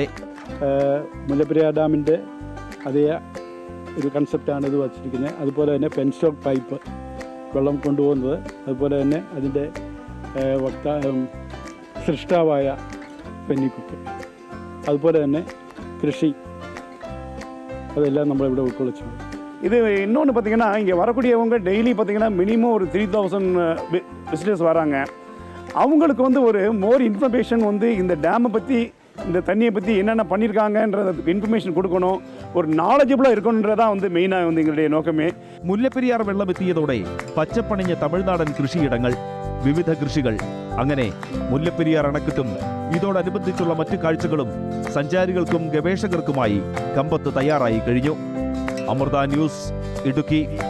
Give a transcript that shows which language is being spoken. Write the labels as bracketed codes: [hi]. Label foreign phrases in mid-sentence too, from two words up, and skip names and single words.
[ml] മുല്ലപ്പെരിയാർ ഡാമിൻ്റെ അതേ ഒരു കൺസെപ്റ്റാണ് ഇത് വച്ചിരിക്കുന്നത്. അതുപോലെ തന്നെ [en] penstock pipe [ml] വെള്ളം കൊണ്ടുപോകുന്നത്, അതുപോലെ തന്നെ അതിൻ്റെ സൃഷ്ടാവായ പെന്നിക്കുക്ക്, അതുപോലെ തന്നെ കൃഷി, അതെല്ലാം നമ്മളിവിടെ ഉൾക്കൊള്ളിച്ചിട്ടുണ്ട്. [ta] இது இன்னொன்று பார்த்திங்கன்னா இங்கே வரக்கூடியவங்க டெய்லி பார்த்திங்கன்னா மினிமம் ஒரு 3000 விசிட்டர்ஸ் வராங்க. அவங்களுக்கு வந்து ஒரு [en] more information [ta] வந்து இந்த டேமை பற்றி, இந்த தண்ணியை பற்றி என்னென்ன பண்ணியிருக்காங்கன்றத இன்ஃபர்மேஷன் கொடுக்கணும், ഒരു നാളജബിളാக இருக்கணுன்றதான் வந்து மெயினாக வந்து எங்களுடைய நோக்கமே. [ml] മുല്ലപ്പെരിയാർ വെള്ളമെത്തിയതോടെ പച്ചപ്പണിഞ്ഞ തമിഴ്നാടൻ കൃഷിയിടങ്ങൾ, വിവിധ കൃഷികൾ, അങ്ങനെ മുല്ലപ്പെരിയാർ അണക്കെട്ടും ഇതോടനുബന്ധിച്ചുള്ള മറ്റു കാഴ്ചകളും സഞ്ചാരികൾക്കും ഗവേഷകർക്കുമായി കമ്പത്ത് തയ്യാറായി കഴിഞ്ഞു. അമൃത ന്യൂസ്, ഇടുക്കി.